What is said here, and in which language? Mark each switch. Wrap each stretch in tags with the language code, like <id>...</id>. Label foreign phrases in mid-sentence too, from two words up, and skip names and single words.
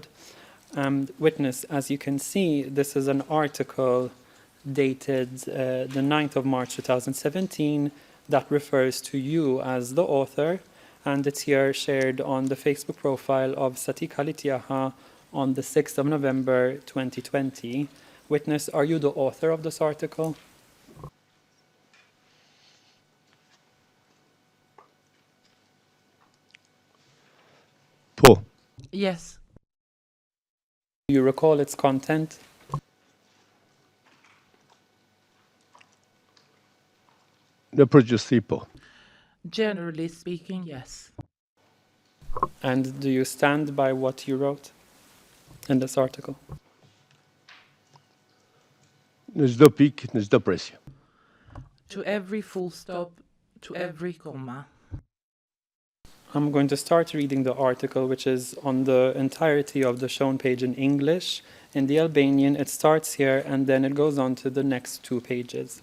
<en>Witness, as you can see, this is an article dated the 9th of March 2017 that refers to you as the author, and it's here shared on the Facebook profile of Thaçi Kalitiaha on the 6th of November 2020. Witness, are you the author of this article?</en> <sq>Po.</sq> <en>Yes. Do you recall its content?</en> <sq>Në përgjithësi po.</sq> <en>Generally speaking, yes. And do you stand by what you wrote in this article?</en> <sq>Në çdo pikë, në çdo presje.</sq> <en>To every full stop, to every comma. I'm going to start reading the article, which is on the entirety of the shown page in English. In the Albanian, it starts here and then it goes on to the next 2 pages.</en>